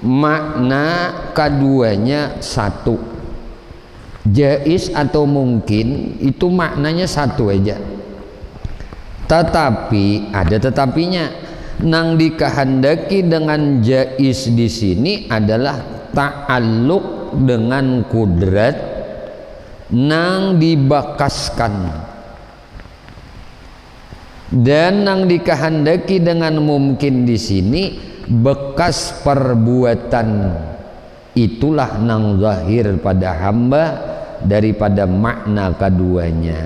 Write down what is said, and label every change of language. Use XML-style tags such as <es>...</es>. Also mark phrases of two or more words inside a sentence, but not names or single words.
<id>makna keduanya satu. Jaiz atau mungkin itu maknanya satu aja. Tetapi ada tetapinya.</id> <bjn>Nang dikehendaki dengan jaiz di sini adalah ta'alluq dengan kudrat nang dibakaskan, dan nang dikehendaki dengan mungkin di sini bekas perbuatan, itulah nang zahir pada hamba daripada makna keduanya.</bjn>